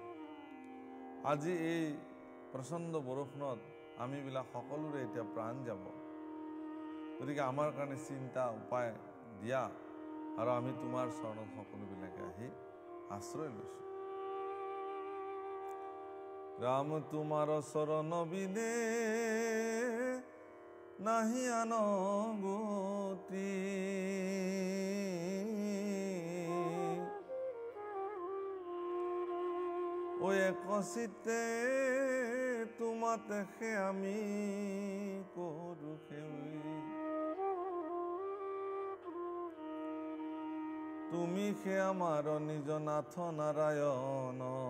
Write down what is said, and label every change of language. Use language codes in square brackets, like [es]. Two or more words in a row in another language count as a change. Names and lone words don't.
[as] আজি এই প্ৰচণ্ড বৰষুণত আমিবিলাক সকলোৰে এতিয়া প্ৰাণ যাব, গতিকে আমাৰ কাৰণে চিন্তা উপায় দিয়া, আৰু আমি তোমাৰ চৰণত সকলোবিলাকে আহি আশ্ৰয় লৈছোঁ। ৰাম তোমাৰ চৰণ বিনে নাহি আন গতি ও একচিতে তোমাতে সে আমি কৰো সেৱি। তুমি সে আমাৰ নিজ নাথ নাৰায়ণ